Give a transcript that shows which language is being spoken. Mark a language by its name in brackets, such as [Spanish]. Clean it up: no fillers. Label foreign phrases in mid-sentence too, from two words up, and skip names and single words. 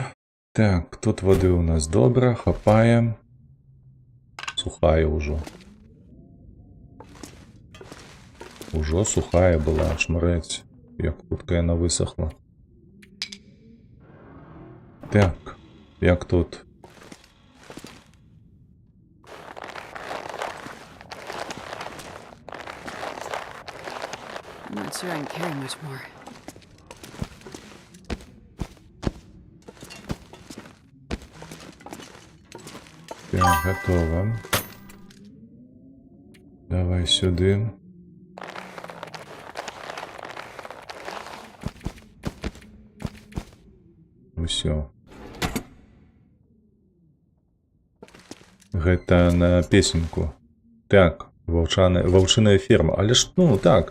[Belarusian] Так, тут воды у нас добра, хапаем. Сухая ўжо. Ужо сухая была, шмарэць. Як хутка яна высохла. Так, як тут? [English] I'm not sure I can carry much more. [Ukrainian] Так, готово. Давай сюди. [Belarusian] Усё. Гэта на песеньку. Так, ваўчыная ферма. Але ж, ну, так.